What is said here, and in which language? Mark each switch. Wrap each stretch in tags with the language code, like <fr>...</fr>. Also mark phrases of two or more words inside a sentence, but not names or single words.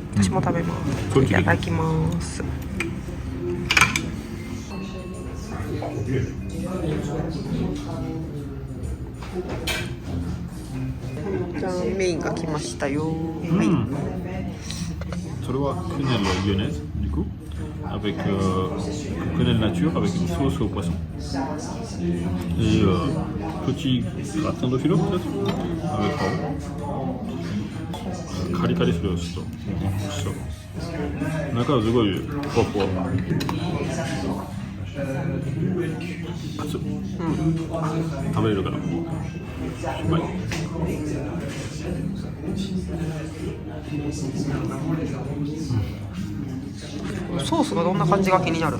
<ja>私も食べます。いただきます。じゃあメインが来ましたよ。はい。それはクネル・ユネズ、</ja> <fr>du coup. avec quenelle nature avec une sauce au poisson. Et petit gratin de philo peut-être avec</fr> <ja>カリカリするよちょっとそう中はすごいふわふわ熱っ、食べれるからうまいソースがどんな感じが気になる。</ja>